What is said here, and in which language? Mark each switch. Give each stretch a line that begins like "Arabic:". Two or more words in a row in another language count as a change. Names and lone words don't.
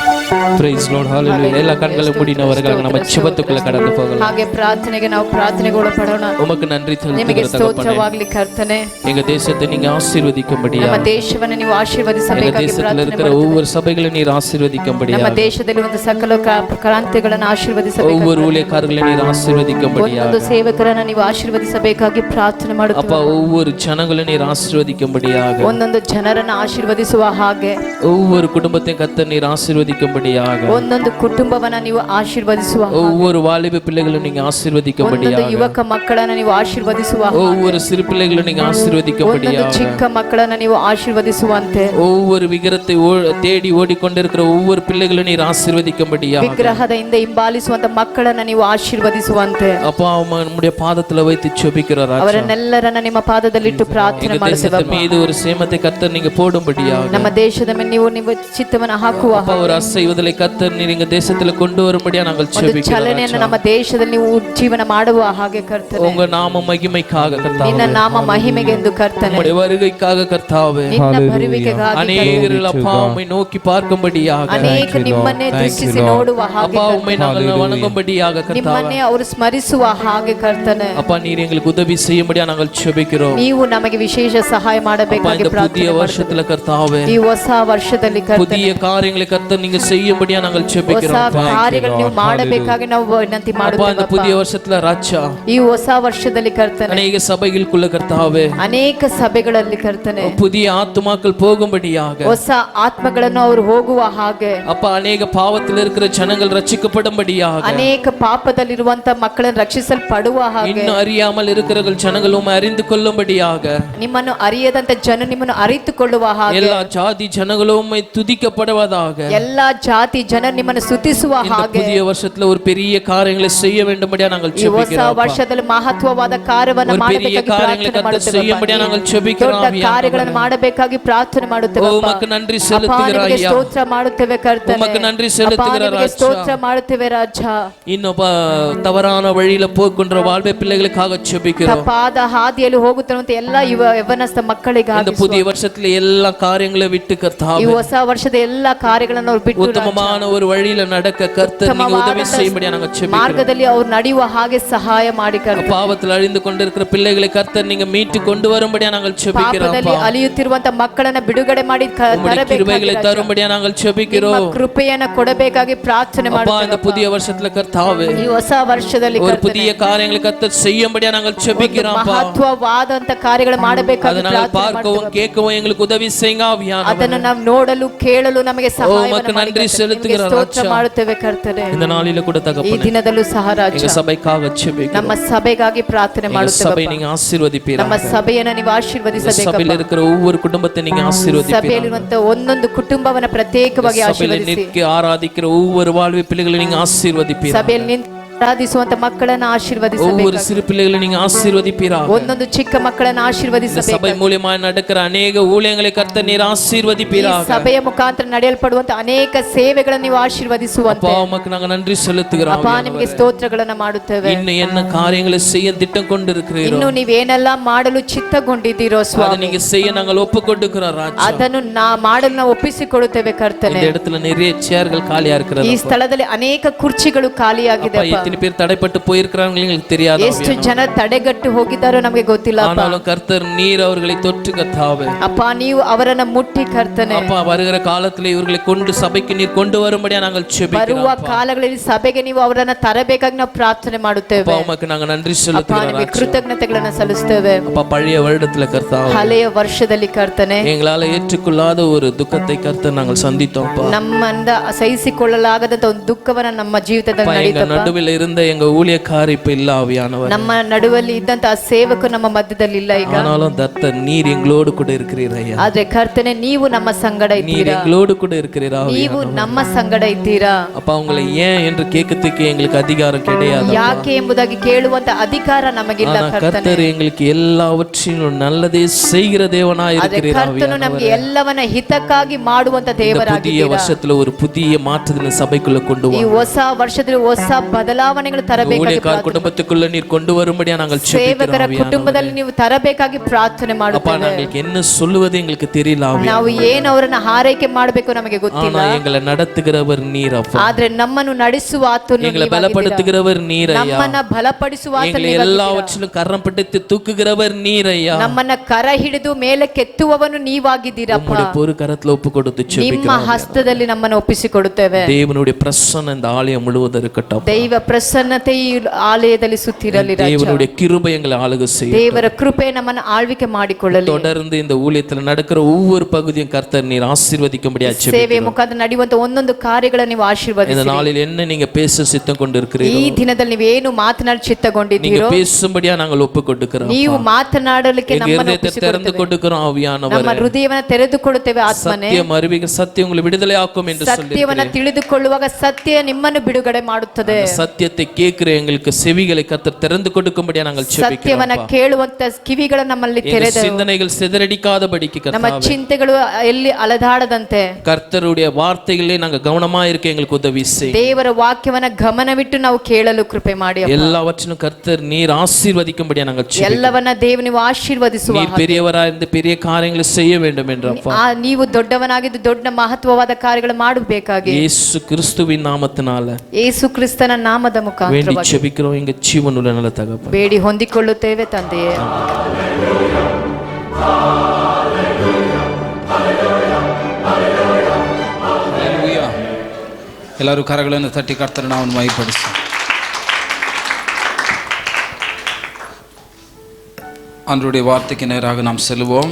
English: Praise Lord, hallelujah.
Tamil: எல்லா கண்களை மூடினவர்களாக நம்ம ஜெபத்துக்குள்ள கடந்து போகலாம்.
Kannada: ಹಾಗೆ ಪ್ರಾರ್ಥನೆಗೆ ನಾವು ಪ್ರಾರ್ಥನೆಗೆ ಒಳಪಡೋಣ.
Tamil: உமக்கு நன்றி
Kannada: ನಿಮಗೆ
Tamil: செலுத்துகிறோம்
Kannada: ಸ್ತೋತ್ರವಾಗಲಿ ಕರ್ತನೆ.
Tamil: எங்க தேசத்தை நீங்க ஆசீர்வதிக்கும்படியா,
Kannada: ನಮ್ಮ ದೇಶವನ್ನು ನೀವು
Tamil: எங்க
Kannada: ಆಶೀರ್ವದಿಸಬೇಕಾಗಿ
Tamil: தேசத்துல
Kannada: ಪ್ರಾರ್ಥನೆ
Tamil: இருக்கிற
Kannada: ಮಾಡುತ್ತೇವೆ.
Tamil: ஒவ்வொரு சபைகளையும் நீர் ஆசீர்வதிக்கும்படியா,
Kannada: ನಮ್ಮ ದೇಶದಲ್ಲಿ ಒಂದು ಸಕಲ ಕ್ರಾಂತಿಗಳನ್ನು ಆಶೀರ್ವದಿಸಬೇಕು.
Tamil: ஒவ்வொரு ஊழியக்காரர்களையும் நீர் ஆசீர்வதிக்கும்படியா,
Kannada: ಒಂದೊಂದು ಸೇವಕರನ್ನು ನೀವು ಆಶೀರ್ವದಿಸಬೇಕಾಗಿ ಪ್ರಾರ್ಥನೆ
Tamil: அப்பா
Kannada: ಮಾಡುತ್ತೇವೆ.
Tamil: ஒவ்வொரு ஜனங்களையும் நீர் ஆசீர்வதிக்கும்படியாக,
Kannada: ಒಂದೊಂದು ಜನರನ್ನು ಆಶೀರ್ವದಿಸುವ ಹಾಗೆ,
Tamil: ஒவ்வொரு குடும்பத்தையும் கர்த்தர் நீர் ஆசீர்வதிக்கும்படியாக,
Kannada: ಒಂದೊಂದು ಕುಟುಂಬವನ್ನ ನೀವು ಆಶೀರ್ವದಿಸುವ ಹಾಗೆ,
Tamil: ஒவ்வொரு வாலிப பிள்ளைகளும் நீங்க
Kannada: ಒಂದೊಂದು
Tamil: ஆசீர்வதிக்கும்படியாக,
Kannada: ಯುವಕ ಮಕ್ಕಳನ್ನ ನೀವು ಆಶೀರ್ವದಿಸುವ ಹಾಗೆ,
Tamil: ஒவ்வொரு சிறு பிள்ளைகளும் நீங்க
Kannada: ಒಂದೊಂದು
Tamil: ஆசீர்வதிக்கும்படியாக,
Kannada: ಚಿಕ್ಕ ಮಕ್ಕಳನ್ನ ನೀವು ಆಶೀರ್ವದಿಸುವಂತೆ,
Tamil: ஒவ்வொரு விக்கிரத்தை தேடி ஓடிக்கொண்டிருக்கிற ஒவ்வொரு பிள்ளைகளும் நீர் ஆசீர்வதிக்கும்படியாக,
Kannada: ವಿಗ್ರಹದ ಹಿಂದೆ ಹಿಂಬಾಲಿಸುವಂತ ಮಕ್ಕಳನ್ನ ನೀವು ಆಶೀರ್ವದಿಸುವಂತೆ,
Tamil: அப்பா நம்முடைய பாதத்துல வைத்து ஜெபிக்கிறோம் ராஜா.
Kannada: ಅವರನ್ನೆಲ್ಲರನ್ನ ನಿಮ್ಮ ಪಾದದಲ್ಲಿಟ್ಟು ಪ್ರಾರ್ಥನೆ
Tamil: எங்க
Kannada: ಮಾಡುತ್ತೇವೆ.
Tamil: தேசத்து மீது ஒரு சேமத்தை கர்த்தர் நீங்க போடும்படியாக,
Kannada: ನಮ್ಮ ದೇಶದ ಮೇಲೆ ನೀವು ಚಿತ್ತವನ್ನು ಹಾಕುವ
Tamil: அப்பா ஒரு அசைவுதலை கர்த்தர் நீர் எங்க தேசத்துல கொண்டு வரும்படியா நாங்கள்
Kannada: ಒಂದು
Tamil: ஜெபிக்கிறோம்
Kannada: ಚಲನೆಯನ್ನು
Tamil: ராஜா.
Kannada: ನಮ್ಮ ದೇಶದಲ್ಲಿ ನೀವು ಜೀವನ ಮಾಡುವ ಹಾಗೆ ಕರ್ತನೆ,
Tamil: உங்க நாம மகிமைக்காக கர்த்தாவே,
Kannada: ನಿನ್ನ ನಾಮ ಮಹಿಮೆಗೆ ಎಂದು ಕರ್ತನೆ,
Tamil: உம்முடைய வருகைக்காக கர்த்தாவே,
Kannada: ನಿನ್ನ ಬರುವಿಕೆಗಾಗಿ
Tamil: அநேகர்கள் அப்பா உம்மை நோக்கி பார்க்கும்படியாக,
Kannada: ಅನೇಕ ನಿಮ್ಮನ್ನೇ ದೃಷ್ಟಿಸಿ ನೋಡುವ ಹಾಗೆ,
Tamil: அப்பா உம்மை நாங்கள் வணங்கும்படியாக கர்த்தாவே,
Kannada: ನಿಮ್ಮನ್ನೇ ಅವರು ಸ್ಮರಿಸುವ ಹಾಗೆ ಕರ್ತನೆ,
Tamil: அப்பா நீர் எங்களுக்கு உதவி செய்யும்படியா நாங்கள் ஜெபிக்கிறோம்.
Kannada: ನೀವು ನಮಗೆ ವಿಶೇಷ ಸಹಾಯ
Tamil: அப்பா
Kannada: ಮಾಡಬೇಕಾಗಿ
Tamil: இந்த புதிய
Kannada: ಪ್ರಾರ್ಥನೆ
Tamil: வருஷத்துல கர்த்தாவே,
Kannada: ಈ ಹೊಸ ವರ್ಷದಲ್ಲಿ ಕರ್ತನೆ,
Tamil: புதிய காரியங்களை கர்த்தர் நீங்க செய்யும்படியா நாங்கள்
Kannada: ಹೊಸ
Tamil: ஜெபிக்கிறோம்.
Kannada: ಕಾರ್ಯಗಳು ನೀವು ಮಾಡಬೇಕಾಗಿ ನಾವು ವಿನಂತಿ
Tamil: அப்பா இந்த
Kannada: ಮಾಡುತ್ತೇವೆ.
Tamil: புதிய வருஷத்துல ராஜா,
Kannada: ಈ ಹೊಸ ವರ್ಷದಲ್ಲಿ ಕರ್ತನೆ,
Tamil: அநேக சபைகளுக்குள்ள கர்த்தாவே,
Kannada: ಅನೇಕ ಸಭೆಗಳಲ್ಲಿ ಕರ್ತನೆ,
Tamil: புதிய ஆத்துமாக்கள் போகும்படியாக,
Kannada: ಹೊಸ ಆತ್ಮಗಳನ್ನು ಅವರು ಹೋಗುವ ಹಾಗೆ,
Tamil: அப்பா அநேக பாவத்தில் இருக்கிற ஜனங்கள் ரட்சிக்கப்படும்படியாக,
Kannada: ಅನೇಕ ಪಾಪದಲ್ಲಿರುವಂತ ಮಕ್ಕಳನ್ನು ರಕ್ಷಿಸಲ್ಪಡುವ ಹಾಗೆ,
Tamil: இன்னும் அறியாமல் இருக்கிற ஜனங்கள் உம்மை அறிந்து கொள்ளும்படியாக,
Kannada: ನಿಮ್ಮನ್ನು ಅರಿಯದಂತ ಜನ ನಿಮ್ಮನ್ನು ಅರಿತುಕೊಳ್ಳುವ ಹಾಗೆ,
Tamil: எல்லா ஜாதி ஜனங்களும் உம்மை துதிக்கப்படுவதாக,
Kannada: ಎಲ್ಲಾ ಜಾತಿ ಜನ ನಿಮ್ಮನ್ನು ಸ್ತುತಿಸುವ
Tamil: இந்த
Kannada: ಹಾಗೆ,
Tamil: புதிய வருஷத்துல ஒரு பெரிய காரியங்களை செய்ய வேண்டும்படியா நாங்கள்
Kannada: ಈ ಹೊಸ
Tamil: ஜெபிக்கிறோம்.
Kannada: ವರ್ಷದಲ್ಲಿ ಮಹತ್ವವಾದ ಕಾರ್ಯವನ್ನು
Tamil: ஒரு பெரிய
Kannada: ಮಾಡಬೇಕಾಗಿ
Tamil: காரியங்களை
Kannada: ಪ್ರಾರ್ಥನೆ
Tamil: கர்த்தர் செய்யும்படியா
Kannada: ಮಾಡುತ್ತೇವೆ.
Tamil: நாங்கள் ஜெபிக்கிறோம்.
Kannada: ದೊಡ್ಡ ಕಾರ್ಯಗಳನ್ನು ಮಾಡಬೇಕಾಗಿ ಪ್ರಾರ್ಥನೆ ಮಾಡುತ್ತೇವೆ.
Tamil: உமக்கு நன்றி
Kannada: ಅಪ್ಪ,
Tamil: செலுத்துகிறோம்
Kannada: ನಿಮಗೆ
Tamil: ஐயா.
Kannada: ಸ್ತೋತ್ರ ಮಾಡುತ್ತೇವೆ ಕರ್ತನೆ.
Tamil: உமக்கு நன்றி
Kannada: ಅಪ್ಪ,
Tamil: செலுத்துகிறோம்
Kannada: ನಿಮಗೆ
Tamil: ராஜா.
Kannada: ಸ್ತೋತ್ರ ಮಾಡುತ್ತೇವೆ ರಾಜ.
Tamil: இன்னும் தவறான வழியில போகின்ற வாழ்வை பிள்ளைகளுக்காக ஜெபிக்கிறோம்.
Kannada: ತಪ್ಪಾದ ಹಾದಿಯಲ್ಲಿ ಹೋಗುತ್ತಿರುವಂತ ಎಲ್ಲ ಯವನಸ್ಥ ಮಕ್ಕಳಿಗಾಗಿ
Tamil: இந்த புதிய வருஷத்துல எல்லா காரியங்களை விட்டு
Kannada: ಈ
Tamil: கர்த்தாவே,
Kannada: ಹೊಸ ವರ್ಷದ ಎಲ್ಲ ಕಾರ್ಯಗಳನ್ನು ಅವ್ರು ಬಿಟ್ಟು
Tamil: உத்தமமான ஒரு வழியில நடக்க கர்த்தர் நீங்க உதவி செய்யும்படியா நாங்கள் ஜெபிக்கிறோம்.
Kannada: ಮಾರ್ಗದಲ್ಲಿ ಅವ್ರು ನಡೆಯುವ ಹಾಗೆ ಸಹಾಯ ಮಾಡಿ ಕರ್ತನೆ.
Tamil: பாவத்தில் அழிந்து கொண்டிருக்கிற பிள்ளைகளை கர்த்தர் நீங்க மீட்டு கொண்டு வரும்படியா நாங்கள் ஜெபிக்கிறோம்.
Kannada: ಪಾಪದಲ್ಲಿ ಅಲಿಯುತ್ತಿರುವಂತ ಮಕ್ಕಳನ್ನ ಬಿಡುಗಡೆ ಮಾಡಿ
Tamil: உம்முடைய கிருபைகளை தரும்படியா நாங்கள் ஜெபிக்கிறோம்.
Kannada: ಕೃಪೆಯನ್ನ ಕೊಡಬೇಕಾಗಿ ಪ್ರಾರ್ಥನೆ
Tamil: அப்பா இந்த
Kannada: ಮಾಡುತ್ತೇವೆ.
Tamil: புதிய வருஷத்துல கர்த்தாவே,
Kannada: ಈ ಹೊಸ ವರ್ಷದಲ್ಲಿ
Tamil: ஒரு புதிய காரியங்களை கர்த்தர் செய்யும்படியா நாங்கள் ஜெபிக்கிறோம்.
Kannada: ಮಹತ್ವವಾದಂತ ಕಾರ್ಯಗಳು ಮಾಡಬೇಕಾಗಿ
Tamil: அதை நாங்கள் பார்க்கவும் கேட்கவும் எங்களுக்கு உதவி செய்யுங்க ஆவியானவரே.
Kannada: ಅದನ್ನು ನಾವು ನೋಡಲು ಕೇಳಲು ನಮಗೆ
Tamil: உமக்கு நன்றி செலுத்துகிறோம்
Kannada: ಸ್ತೋತ್ರ
Tamil: ராஜா.
Kannada: ಮಾಡುತ್ತೇವೆ ಕರ್ತನೆ.
Tamil: இந்த நாளில கூட
Kannada: ಈ
Tamil: தகப்பனே,
Kannada: ದಿನದಲ್ಲೂ ಸಹ ರಾಜ,
Tamil: எங்க சபைக்காக ஜெபிக்கிறோம்.
Kannada: ನಮ್ಮ ಸಭೆಗಾಗಿ ಪ್ರಾರ್ಥನೆ
Tamil: எங்க
Kannada: ಮಾಡುತ್ತೇವೆ.
Tamil: சபை நீங்க ஆசீர்வதிப்பீராக.
Kannada: ನಮ್ಮ ಸಭೆಯನ್ನು ನೀವು
Tamil: இந்த
Kannada: ಆಶೀರ್ವದಿಸಬೇಕು.
Tamil: சபையில இருக்கிற ஒவ்வொரு குடும்பத்தை நீங்க ஆசீர்வதிப்பீராக.
Kannada: ಸಭೆಯಲ್ಲಿರುವಂತ ಒಂದೊಂದು ಕುಟುಂಬವನ್ನ ಪ್ರತ್ಯೇಕವಾಗಿ
Tamil: சபையில
Kannada: ಆಶೀರ್ವದಿಸಿ.
Tamil: நிற்க ஆராதிக்கிற ஒவ்வொரு வாழ்வு பிள்ளைகளை நீங்க ஆசீர்வதிப்பீராக.
Kannada: ಸಭೆಯಲ್ಲಿ ನಿಂತು ಆರಾಧಿಸುವಂತ ಮಕ್ಕಳನ್ನ
Tamil: ஒவ்வொரு
Kannada: ಆಶೀರ್ವದಿಸಬೇಕು.
Tamil: சிறு பிள்ளைகளை நீங்க ஆசீர்வதிப்பீராக.
Kannada: ಒಂದೊಂದು ಚಿಕ್ಕ ಮಕ್ಕಳನ್ನ
Tamil: இந்த
Kannada: ಆಶೀರ್ವದಿಸಬೇಕು.
Tamil: சபை மூலமா நடக்கிற அநேக ஊழியங்களை கர்த்தர் நீர்
Kannada: ಈ
Tamil: ஆசீர்வதிப்பீராக.
Kannada: ಸಭೆಯ ಮುಖಾಂತರ ನಡೆಯಲ್ಪಡುವಂತ ಅನೇಕ ಸೇವೆಗಳನ್ನು ನೀವು ಆಶೀರ್ವದಿಸುವಂತೆ.
Tamil: அப்பா உமக்கு நாங்க நன்றி செலுத்துகிறோம்.
Kannada: ಅಪ್ಪ, ನಿಮಗೆ ಸ್ತೋತ್ರಗಳನ್ನ ಮಾಡುತ್ತೇವೆ.
Tamil: இன்னும் என்ன காரியங்களை செய்ய திட்டம் கொண்டிருக்கிறீரோ,
Kannada: ಇನ್ನು ನೀವೇನೆಲ್ಲ ಮಾಡಲು ಚಿತ್ತಗೊಂಡಿದ್ದೀರೋ
Tamil: அதை
Kannada: ಸ್ವಾಮಿ,
Tamil: நீங்க செய்ய நாங்கள் ஒப்புக்கொடுக்கிறோம் ராஜா.
Kannada: ಅದನ್ನು ಮಾಡಲು ನಾವು ಒಪ್ಪಿಸಿಕೊಡುತ್ತೇವೆ ಕರ್ತನೆ.
Tamil: இந்த இடத்துல நிறைய சேர்கள் காலியா இருக்கிறது.
Kannada: ಈ ಸ್ಥಳದಲ್ಲಿ ಅನೇಕ ಕುರ್ಚಿಗಳು ಖಾಲಿಯಾಗಿದೆ.
Tamil: அப்பா, எத்தனை பேர் தடைப்பட்டு போயிருக்கிறாங்க எங்களுக்கு தெரியாது.
Kannada: ಎಷ್ಟು ಜನ ತಡೆಗಟ್ಟು ಹೋಗಿದ್ದಾರೋ ನಮಗೆ ಗೊತ್ತಿಲ್ಲ.
Tamil: ஆனாலும் கர்த்தர் நீர் அவர்களை தொற்று கர்த்தாவே.
Kannada: ಅಪ್ಪ, ನೀವು ಅವರನ್ನ ಮುಟ್ಟಿ ಕರ್ತನೆ.
Tamil: அப்பா, வருகிற காலத்துல இவர்களை கொண்டு சபைக்கு நீர் கொண்டு வரும்படியா நாங்கள்
Kannada: ಬರುವ
Tamil: ஜெபிக்கிறோம்.
Kannada: ಕಾಲಗಳಲ್ಲಿ ಸಭೆಗೆ ನೀವು ಅವರನ್ನ ತರಬೇಕಾಗಿ ನಾವು ಪ್ರಾರ್ಥನೆ ಮಾಡುತ್ತೇವೆ.
Tamil: அப்பா, உமக்கு நாங்க நன்றி
Kannada: ಅಪ್ಪ,
Tamil: செலுத்துகிறோம்
Kannada: ನಿಮಗೆ
Tamil: ராஜா.
Kannada: ಕೃತಜ್ಞತೆಗಳನ್ನ ಸಲ್ಲಿಸ್ತೇವೆ.
Tamil: அப்பா, பழைய வருடத்துல கர்த்தாவே,
Kannada: ಹಳೆಯ ವರ್ಷದಲ್ಲಿ ಕರ್ತನೆ,
Tamil: எங்களால ஏற்றுக்கொள்ளாத ஒரு துக்கத்தை கர்த்தர் நாங்கள் சந்தித்தோம்ப்பா.
Kannada: ನಮ್ಮಿಂದ ಸಹಿಸಿಕೊಳ್ಳಲಾಗದಂತ ಒಂದು ದುಃಖವನ್ನ ನಮ್ಮ ಜೀವಿತದಲ್ಲಿ
Tamil: அப்பா, எங்க
Kannada: ನಡೀತಪ್ಪ.
Tamil: நடுவில் இருந்த எங்க ஊழியக்காரர் இப்ப இல்ல ஆவியானவர்.
Kannada: ನಮ್ಮ ನಡುವಲ್ಲಿ ಇದ್ದಂತ ಸೇವಕ ನಮ್ಮ ಮಧ್ಯದಲ್ಲಿ ಇಲ್ಲ ಈಗ.
Tamil: ஆனாலும் கர்த்தர் நீர் எங்களோடு கூட இருக்கிறீர் ஐயா.
Kannada: ಆದ್ರೆ ಕರ್ತನೆ, ನೀವು ನಮ್ಮ ಸಂಗಡ
Tamil: நீர்
Kannada: ಇದ್ದೀರಾ.
Tamil: எங்களோடு கூட இருக்கிறீர்
Kannada: ನೀವು
Tamil: ஆவியானவர்.
Kannada: ನಮ್ಮ ಸಂಗಡ ಇದ್ದೀರಾ.
Tamil: அப்பா, உங்களை ஏன் என்று கேட்கறதுக்கு எங்களுக்கு அதிகாரம் கிடையாது.
Kannada: ಯಾಕೆ ಎಂಬುದಾಗಿ ಕೇಳುವಂತ ಅಧಿಕಾರ ನಮಗಿಲ್ಲ
Tamil: ஆனா
Kannada: ಕರ್ತನೆ.
Tamil: கர்த்தர் எங்களுக்கு எல்லாவற்றிலும் நல்லதே செய்கிற தேவனாய்
Kannada: ಆದ್ರೆ
Tamil: இருக்கிறீர்
Kannada: ಕರ್ತನು ನಮಗೆ
Tamil: ஆவியானவர்.
Kannada: ಎಲ್ಲವನ್ನ ಹಿತಕ್ಕಾಗಿ ಮಾಡುವಂತ
Tamil: இந்த புதிய
Kannada: ದೇವರಾಗಿದ್ದೀರಾ.
Tamil: வருஷத்துல ஒரு புதிய மாற்றத்தின சபைக்குள்ள கொண்டு
Kannada: ಈ
Tamil: வா.
Kannada: ಹೊಸ ವರ್ಷದಲ್ಲಿ ಹೊಸ ಬದಲಾವಣೆ ಬದಲಾವಣೆಗಳು ತರಬೇಕಾಗಿ
Tamil: ஊழியக்கார குடும்பத்துக்குள்ள நீர் கொண்டு வரும்படியா நாங்கள்
Kannada: ಸೇವಕರ ಕುಟುಂಬದಲ್ಲಿ ನೀವು ತರಬೇಕಾಗಿ ಪ್ರಾರ್ಥನೆ
Tamil: அப்பா
Kannada: ಮಾಡುತ್ತೇವೆ.
Tamil: நாங்களுக்கு என்ன சொல்லுவது எங்களுக்கு தெரியல ஆவியானவரே.
Kannada: ನಾವು ಏನು ಅವರನ್ನ ಹಾರೈಕೆ ಮಾಡಬೇಕು ನಮಗೆ ಗೊತ್ತಿಲ್ಲ.
Tamil: ஆனா எங்களை நடத்துகிறவர் நீர் அப்பா.
Kannada: ಆದ್ರೆ ನಮ್ಮನ್ನು ನಡೆಸುವ ಆತನು
Tamil: எங்களை பலப்படுத்துகிறவர் நீர் ஐயா.
Kannada: ನಮ್ಮನ್ನ ಬಲಪಡಿಸುವ ಆತನು
Tamil: எங்களை எல்லாவற்றிலும் கரம் பிடித்து தூக்குகிறவர் நீர் ஐயா.
Kannada: ನಮ್ಮನ್ನ ಕರ ಹಿಡಿದು ಮೇಲೆ ಕೆತ್ತುವವನು ನೀವಾಗಿದ್ದೀರಪ್ಪ.
Tamil: உம்முடைய பொறு கரத்துல ஒப்பு கொடுத்து
Kannada: ನಿಮ್ಮ
Tamil: ஜெபிக்கிறோம்.
Kannada: ಹಸ್ತದಲ್ಲಿ ನಮ್ಮನ್ನು ಒಪ್ಪಿಸಿಕೊಡುತ್ತೇವೆ.
Tamil: தேவனுடைய பிரசன்னம் இந்த ஆலயம் முழுவதும் இருக்கட்டும்.
Kannada: ದೈವ ಪ್ರಸನ್ನತೆ ಈ ಆಲಯದಲ್ಲಿ ಸುತ್ತಿರಲಿ ರಾಜ.
Tamil: தேவனுடைய கிருபை எங்களை ஆளுகை செய்யும்.
Kannada: ದೇವರ ಕೃಪೆ ನಮ್ಮನ್ನು ಆಳ್ವಿಕೆ ಮಾಡಿಕೊಳ್ಳಲಿ.
Tamil: தொடர்ந்து இந்த ஊழியத்துல நடக்கிற ஒவ்வொரு பகுதியும் கர்த்தர் நீர் ஆசீர்வதிக்கும்படியா
Kannada: ಸೇವೆ
Tamil: ஜெபிக்கிறோம்.
Kannada: ಮುಖಾಂತರ ನಡೆಯುವಂತ ಒಂದೊಂದು ಕಾರ್ಯಗಳನ್ನು ನೀವು
Tamil: இந்த
Kannada: ಆಶೀರ್ವದಿಸಿ.
Tamil: நாளில் என்ன நீங்க பேச சித்தம் கொண்டிருக்கிறீர்களோ
Kannada: ಈ ದಿನದಲ್ಲಿ ನೀವೇನು ಮಾತನಾಡಿ
Tamil: நீங்க
Kannada: ಚಿತ್ತಗೊಂಡಿದ್ದೀರೋ
Tamil: பேசும்படியா நாங்கள் ஒப்பு கொடுக்கிறோம்.
Kannada: ನೀವು ಮಾತನಾಡಲಿಕ್ಕೆ
Tamil: எங்க
Kannada: ನಮ್ಮನ್ನು
Tamil: இருதயத்தை திறந்து கொடுக்கிறோம்
Kannada: ನಮ್ಮ
Tamil: ஆவியானவரே.
Kannada: ಹೃದಯವನ್ನು ತೆರೆದುಕೊಳ್ಳುತ್ತೇವೆ ಆತ್ಮನೇ.
Tamil: சத்தியம் அறிவிக்க சத்தியம் உங்களை விடுதலை ஆக்கும் என்று
Kannada: ಸತ್ಯವನ್ನ
Tamil: சொல்லி
Kannada: ತಿಳಿದುಕೊಳ್ಳುವಾಗ ಸತ್ಯ ನಿಮ್ಮನ್ನು ಬಿಡುಗಡೆ ಮಾಡುತ್ತದೆ.
Tamil: சத்தியத்தை கேட்கிற எங்களுக்கு செவிகளை கர்த்தர் திறந்து கொடுக்கும்படியா நாங்கள்
Kannada: ಸತ್ಯವನ್ನ
Tamil: ஜெபிக்கிறோம்.
Kannada: ಕೇಳುವಂತ ಕಿವಿಗಳು ನಮ್ಮಲ್ಲಿ
Tamil: எங்க
Kannada: ತೆರೆದು
Tamil: சிந்தனைகள் சிதறடிக்காதபடிக்கு
Kannada: ನಮ್ಮ
Tamil: கர்த்தாவே
Kannada: ಚಿಂತೆಗಳು ಎಲ್ಲಿ ಅಲದಾಡದಂತೆ
Tamil: கர்த்தருடைய வார்த்தைகளே நாங்க கவனமா இருக்க எங்களுக்கு உதவி செய்.
Kannada: ದೇವರ ವಾಕ್ಯವನ್ನ ಗಮನವಿಟ್ಟು ನಾವು ಕೇಳಲು ಕೃಪೆ ಮಾಡಿ ಅಪ್ಪ.
Tamil: எல்லாவற்றிலும் கர்த்தர் நீர் ஆசீர்வதிக்கும்படியா நாங்கள் ஜெபிக்கிறோம்.
Kannada: ಎಲ್ಲವನ್ನ ದೇವ ನೀವು ಆಶೀರ್ವದಿಸುವ
Tamil: நீர் பெரியவரா இருந்து பெரிய காரியங்களை செய்ய வேண்டும் என்று அப்பா
Kannada: ನೀವು ದೊಡ್ಡವನಾಗಿದ್ದು ದೊಡ್ಡ ಮಹತ್ವವಾದ ಕಾರ್ಯಗಳು ಮಾಡಬೇಕಾಗಿ
Tamil: இயேசு கிறிஸ்துவின் நாமத்தினால
Kannada: ಯೇಸು ಕ್ರಿಸ್ತನ ನಾಮದ
Tamil: வேண்டி
Kannada: ಮುಖಾಂತರವಾಗಿ
Tamil: ஜெபிக்கிறோம் எங்க ஜீவனுள்ள நல்ல தகப்பனே.
Kannada: ಬೇಡಿ ಹೊಂದಿಕೊಳ್ಳುತ್ತೇವೆ ತಂದೆಯೇ. ಹಲ್ಲೆಲೂಯಾ. ಎಲ್ಲರೂ ಕರಗಳನ್ನು ತಟ್ಟಿ ಕರ್ತನ ನಾಮವನ್ನು ಮಹಿಮೆಪಡಿಸಿ.
Tamil: ஆண்டவருடைய வார்த்தைக்கு நேராக நாம் செல்வோம்.